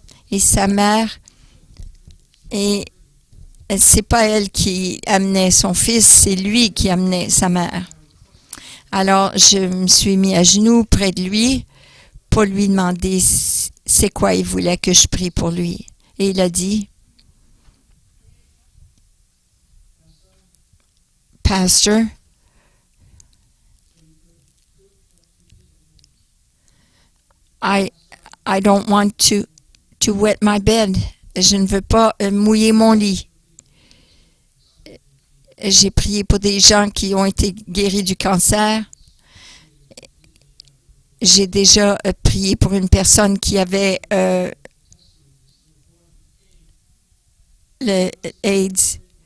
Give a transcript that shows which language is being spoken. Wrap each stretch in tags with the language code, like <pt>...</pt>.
<fr>Et sa mère, et c'est pas elle qui amenait son fils, c'est lui qui amenait sa mère. Alors, je me suis mis à genoux près de lui pour lui demander c'est quoi il voulait que je prie pour lui. Et il a dit,</fr> <en>Pastor, I don't want to wet my bed.</en> <fr>Je ne veux pas mouiller mon lit. J'ai prié pour des gens qui ont été guéris du cancer. J'ai déjà prié pour une personne qui avait le AIDS.</fr>